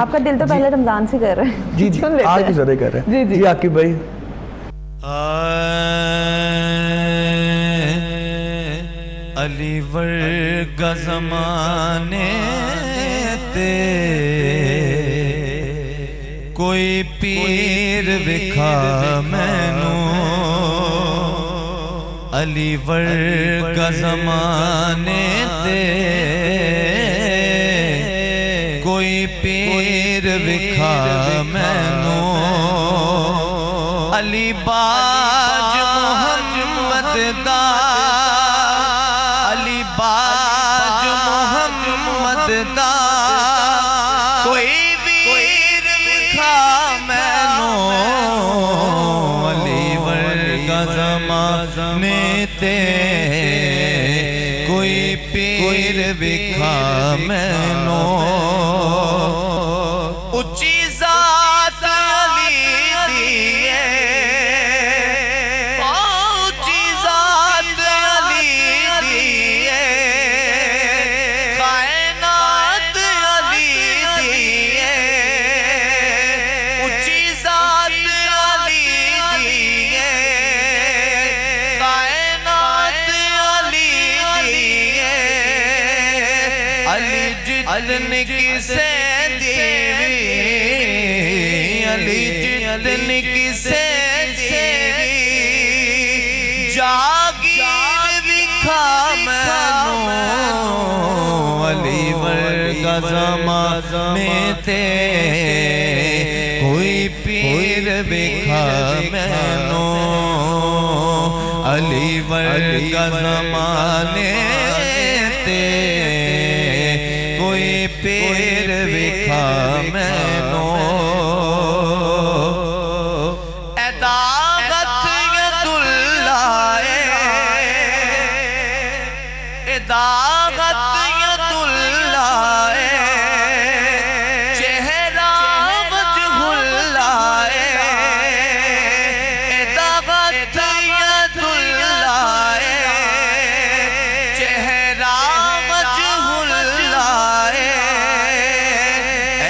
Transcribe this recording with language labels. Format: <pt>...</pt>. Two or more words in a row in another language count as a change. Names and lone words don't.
<ur>آپ کا دل تو پہلے رمضان سے کر رہے ہیں، جی جی، آج کی زیادہ کر رہے ہیں۔ جی جی عاقب بھائی۔</ur> <pa>علی ورگا زمانے تے کوئی پیر وکھا مینوں، علی ورگا زمانے تے کوئی پیر وکھا مینوں، علی باج محمد دا، علی باج محمد دا کوئی ویر وکھا مینوں، علی ورگا زمانے تے کوئی پیر وکھا مینوں، اچھی ذات علی دی ہے، اچھی ذات علی دی ہے، کائنات علی دی ہے، اچھی ذات علی دی ہے، کائنات علی دی ہے، علی جتن کسے دیوی، علی جتن کسے دیوی، جاگیر وکھا مینوں، علی ورگا زمانے تے کوئی پیر وکھا مینوں، علی ورگا زمانے تے کوئی پیر وکھا مینوں، اے داغت</pa> <ar>ید اللہ،</ar> <pa>اے داغت</pa> <ar>ید اللہ،</ar> <pa>چہرہ</pa> <ar>وجہ اللہ،</ar> <pa>اے داغت</pa> <ar>ید اللہ،</ar> <pa>چہرہ</pa> <ar>وجہ اللہ،</ar>